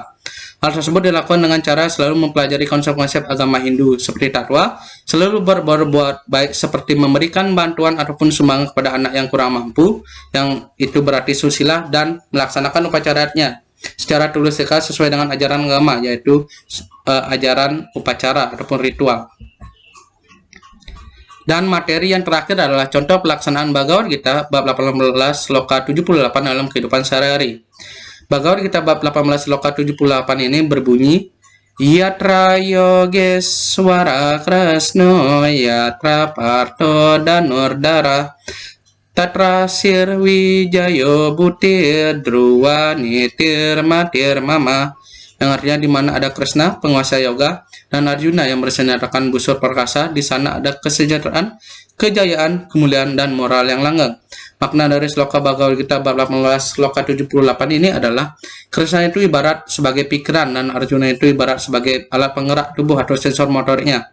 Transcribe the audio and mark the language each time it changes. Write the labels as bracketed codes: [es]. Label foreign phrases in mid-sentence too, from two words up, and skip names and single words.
[id] Hal tersebut dilakukan dengan cara selalu mempelajari konsep-konsep agama Hindu seperti tatwa, selalu berbuat baik seperti memberikan bantuan ataupun sumbangan kepada anak yang kurang mampu, yang itu berarti susila, dan melaksanakan upacaranya secara tulus ikhlas sesuai dengan ajaran agama, yaitu ajaran upacara ataupun ritual. Dan materi yang terakhir adalah contoh pelaksanaan Bhagavad Gita bab 18 sloka 78 dalam kehidupan sehari-hari. [sa] Bhagavad Gita [id] bab 18 sloka 78 ini berbunyi [sa] Yatra Yogeswara Krasno Yatra Parto Danurdara Tatra Sirwijayo Butir Druwa Nitir Matir Mama, [id] yang artinya di mana ada Krishna, penguasa yoga, dan Arjuna yang bersenjatakan busur perkasa, di sana ada kesejahteraan, kejayaan, kemuliaan, dan moral yang langgeng. Makna dari sloka Bhagavad Gita bab 18 sloka 78 ini adalah Krishna itu ibarat sebagai pikiran dan Arjuna itu ibarat sebagai alat penggerak tubuh atau sensor motoriknya.